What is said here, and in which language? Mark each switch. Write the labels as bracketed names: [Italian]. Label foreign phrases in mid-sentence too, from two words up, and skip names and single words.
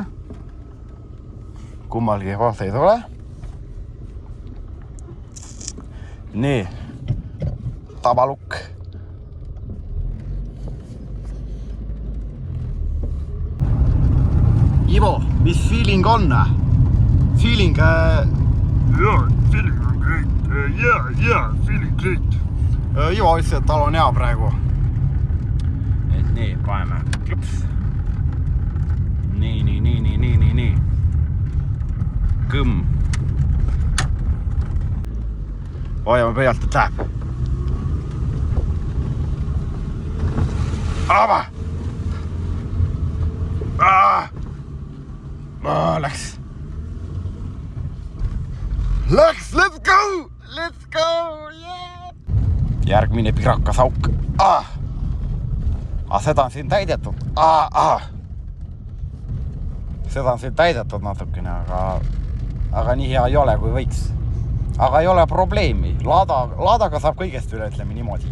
[Estonian] Kummalgi kohta ei tule. Nii. Tabalukk. Ivo, mis feeling on? Feeling... [English] feeling on great. Feeling great. [Estonian] Ivo ütles, et tal on hea praegu. Et nii, paneme klõps. Nii. Kõmm. Hoiame pealt, et läheb. Aba! Läks. [English] Let's go, yeah! [Estonian] Järgmine pirakas auk. Seda on siin täidetud. Seda on siin täidetud natukene, aga nii hea ei ole, kui võiks. Aga ei ole probleemi. Laadaga saab kõigest üle, ütleme niimoodi.